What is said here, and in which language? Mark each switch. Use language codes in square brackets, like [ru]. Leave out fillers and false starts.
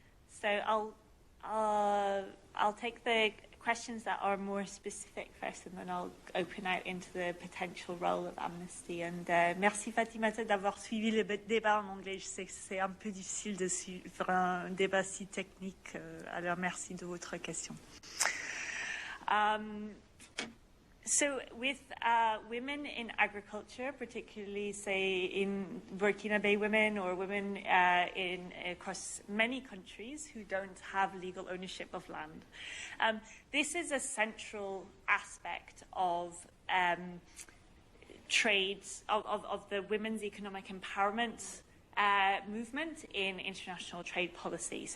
[en] So I'll take the questions that are more specific first, and then I'll open out into the potential role of Amnesty. [fr] And merci Fatimata d'avoir suivi le débat en anglais. Je sais que c'est un peu difficile de suivre un débat si technique. Alors merci de votre question. [en] So with women in agriculture, particularly, say, in Burkina Faso women or women across many countries who don't have legal ownership of land, this is a central aspect of trades, of the women's economic empowerment movement in international trade policy.